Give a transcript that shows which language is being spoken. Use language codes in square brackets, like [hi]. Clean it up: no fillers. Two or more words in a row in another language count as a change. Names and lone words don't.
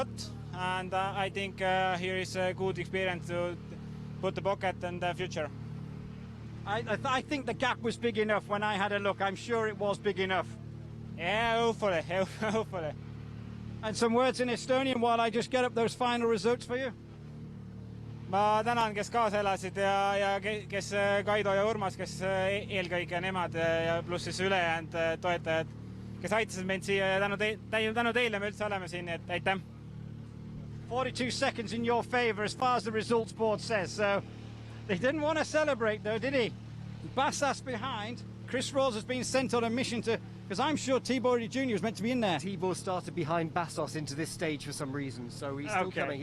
[en] And I think here is a good experience to put the bucket in the future. I think the gap was big enough when I had a look. I'm sure it was big enough. Yeah, hopefully, hopefully. And some words in Estonian while I just get up those final results for you. [et] Ma tänan, kes kaasa elasid ja kes Kaido ja Urmas, kes eelkõige nemad ja pluss siis ülejäänud toetajad, kes aitasid meid siia ja tänu teile me üldse oleme siin, et aitäh. [en] 42 seconds in your favour as far as the results board says. So they didn't want to celebrate though, did he? Bassas behind. Chris Rawls has been sent on a mission to, because I'm sure Tibor Jr. was meant to be in there. Tibor started behind Bassos into this stage for some reason, so he's still coming.